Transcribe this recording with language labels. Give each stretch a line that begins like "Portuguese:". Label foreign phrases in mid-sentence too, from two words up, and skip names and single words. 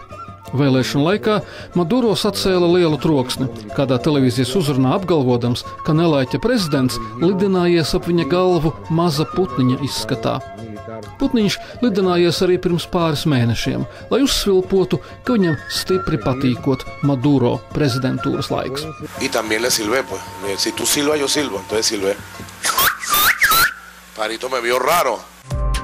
Latvian: Vēlēšanu laikā Maduro sacēla lielu troksni, kādā televīzijas uzrunā apgalvodams, ka nelaiķa prezidents lidinājies ap viņa galvu maza putniņa izskatā. Putniņš lidinājies arī pirms pāris mēnešiem, lai uzsvilpotu, ka viņam stipri patīkot Maduro prezidentūras laiks.
Spanish: Y también le silbé, pues. Si tú silbas, yo silbo, entonces silbé. Parito me vio raro.